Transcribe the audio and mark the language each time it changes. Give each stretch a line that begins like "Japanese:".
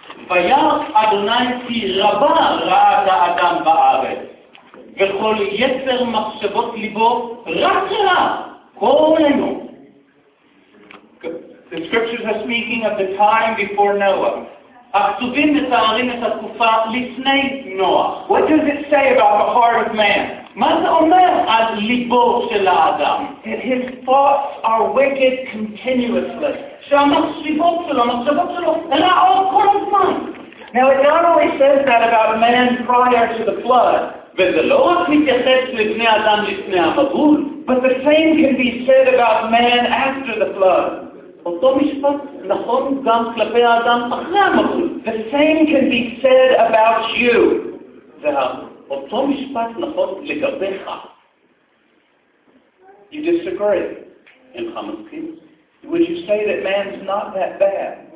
Hebrew: וירא אדוני כי רבה ראת האדם בארץ, וכל יצר מחשבות ליבו רק רע כל היום.
English: The scriptures are speaking of the time before Noah.
Hebrew: הכתובים מתארים את התקופה לפני נוח.
English: What does it say about the heart of man?
Hebrew: מה זה אומר על ליבו של האדם?
English: That his thoughts are wicked continuously.
Hebrew: שהמחשיבות שלו, המחשבות שלו, רעות כל הזמן.
English: Now it not only says that about man prior to the flood,
Hebrew: וזה לא רק מתייחס לבני אדם לפני המבול,
English: but the same can be said about man after the flood.
Hebrew: אותו משפט נכון גם כלפי האדם אחרי המבול.
English: The same can be said about you.
Hebrew: ואותו משפט נכון לגביך.
English: You disagree.
Hebrew: אינך מסכים?
English: Would you say that man's not that bad?